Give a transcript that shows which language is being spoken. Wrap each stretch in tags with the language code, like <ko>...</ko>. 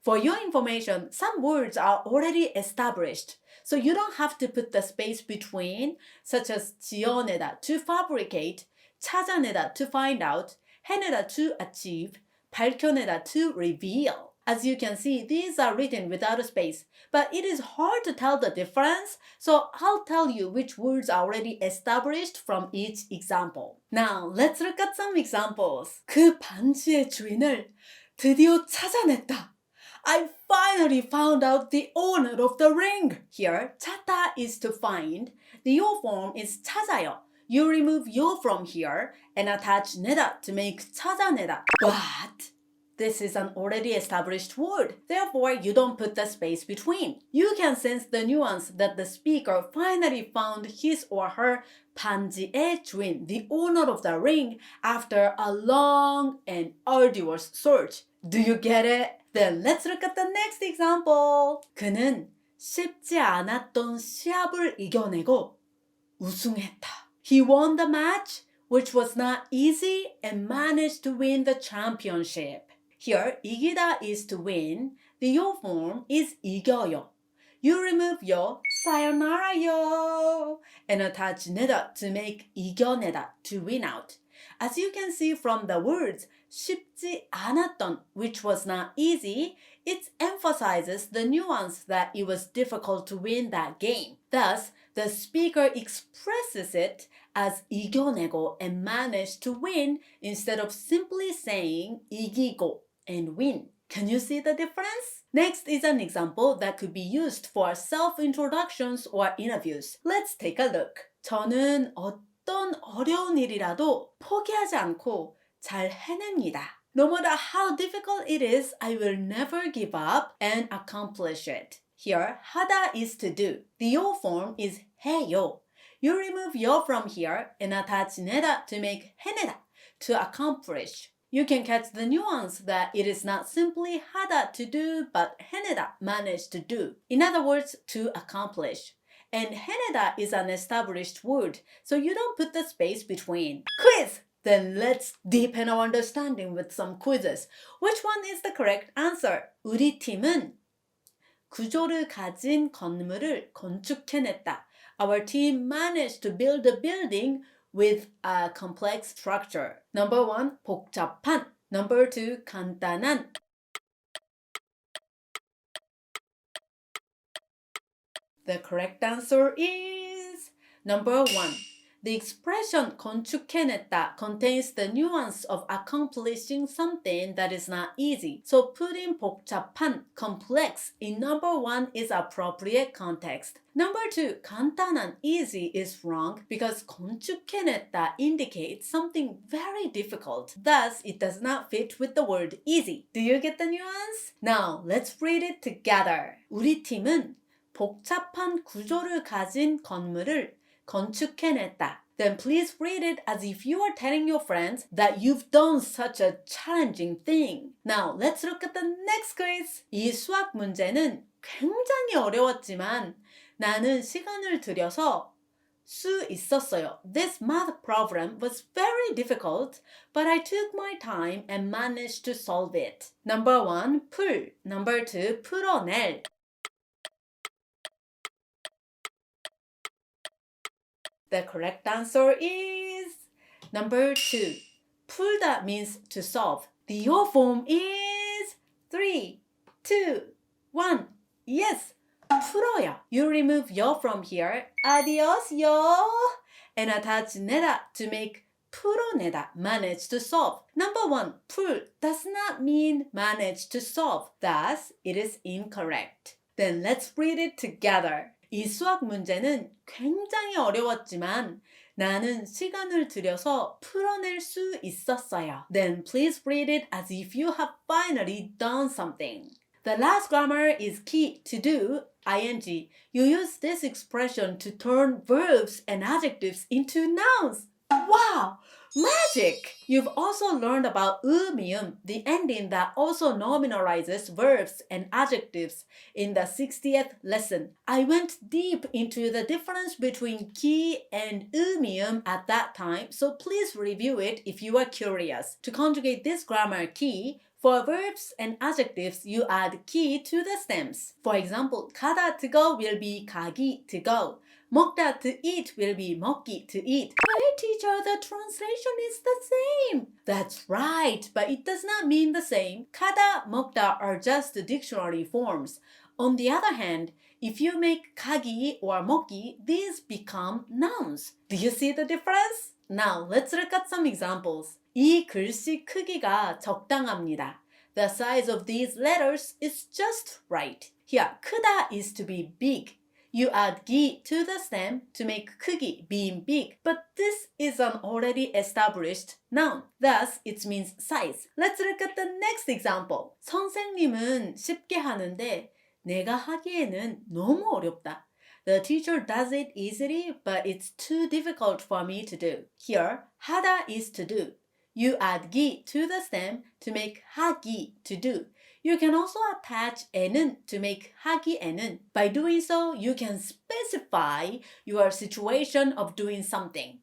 <en>For your information, some words are already established, so you don't have to put the space between, such as 지어내다, to fabricate, 찾아내다, to find out, 해내다, to achieve, 밝혀내다, to reveal. As you can see, these are written without a space, but it is hard to tell the difference, so I'll tell you which words are already established from each example. Now, let's look at some examples.</en> <ko>그 반지의 주인을 드디어 찾아냈다.</ko> <en>I finally found out the owner of the ring. Here, 찾다 is to find. The 요 form is 찾아요. You remove 요 from here and attach 내다 to make 찾아내다. But this is an already established word. Therefore, you don't put the space between. You can sense the nuance that the speaker finally found his or her</en> <ko>반지의 주인,</ko> <en>the owner of the ring, after a long and arduous search. Do you get it? Then let's look at the next example.</en> <ko>그는 쉽지 않았던 시합을 이겨내고 우승했다.</ko> <en>He won the match, which was not easy, and managed to win the championship. Here, 이기다 is to win. The 요 form is 이겨요. You remove 요, sayonara and attach 내다 to make 이겨내다, to win out. As you can see from the words</en> <ko>쉽지 않았던,</ko> <en>which was not easy, it emphasizes the nuance that it was difficult to win that game. Thus, the speaker expresses it as 이겨내고 and managed to win instead of simply saying 이기고 and win. Can you see the difference? Next is an example that could be used for self-introductions or interviews. Let's take a look.</en> <ko>저는 어떤 어려운 일이라도 포기하지 않고 잘 해냅니다.</ko> <en>No matter how difficult it is, I will never give up and accomplish it. Here, 하다 is to do. The 요 form is 해요. You remove 요 from here and attach 내다 to make 해내다, to accomplish. You can catch the nuance that it is not simply 하다 to do, but 해내다, manage to do. In other words, to accomplish. And 해내다 is an established word, so you don't put the space between. Quiz! Then let's deepen our understanding with some quizzes. Which one is the correct answer?</en> <ko>우리 팀은 구조를 가진 건물을 건축해냈다.</ko> <en>Our team managed to build a building with a complex structure. Number 1, 복잡한. Number 2, 간단한. The correct answer is number 1. The expression 건축해냈다 contains the nuance of accomplishing something that is not easy. So putting 복잡한, complex in number 1 is appropriate context. Number 2, 간단한, easy is wrong because 건축해냈다 indicates something very difficult. Thus, it does not fit with the word easy. Do you get the nuance? Now, let's read it together.</en> <ko>우리 팀은 복잡한 구조를 가진 건물을 건축해냈다.</ko> <en>Then please read it as if you are telling your friends that you've done such a challenging thing. Now, let's look at the next quiz.</en> <ko>이 수학 문제는 굉장히 어려웠지만 나는 시간을 들여서 수 있었어요.</ko> <en>This math problem was very difficult, but I took my time and managed to solve it. Number 1, 풀. Number 2, 풀어낼. The correct answer is number 2. 풀다 means to solve. The your form is 3, 2, 1. Yes, 풀어요. You remove yo from here. Adios, yo. And attach 내다 to make 풀어내다, manage to solve. Number 1, 풀 does not mean manage to solve. Thus, it is incorrect. Then let's read it together.</en> <ko>이 수학 문제는 굉장히 어려웠지만 나는 시간을 들여서 풀어낼 수 있었어요.</ko> <en>Then please read it as if you have finally done something. The last grammar is key to do, ing. You use this expression to turn verbs and adjectives into nouns. Wow! Magic! You've also learned about 미음, the ending that also nominalizes verbs and adjectives in the 60th lesson. I went deep into the difference between 기 and 미음 at that time, so please review it if you are curious. To conjugate this grammar key, for verbs and adjectives, you add 기 to the stems. For example, 가다 to go will be 가기 to go. 먹다 to eat will be 먹기 to eat. Wait, teacher, the translation is the same. That's right, but it does not mean the same. 가다, 먹다 are just dictionary forms. On the other hand, if you make 가기 or 먹기, these become nouns. Do you see the difference? Now, let's look at some examples.</en> <ko>이 글씨 크기가 적당합니다.</ko> <en>The size of these letters is just right. Here, 크다 is to be big. You add 기 to the stem to make 크기, being big, but this is an already established noun. Thus, it means size. Let's look at the next example.</en> <ko>선생님은 쉽게 하는데 내가 하기에는 너무 어렵다.</ko> <en>The teacher does it easily, but it's too difficult for me to do. Here, 하다 is to do. You add 기 to the stem to make 하기, to do. You can also attach 에는 to make 하기에는. By doing so, you can specify your situation of doing something.</en>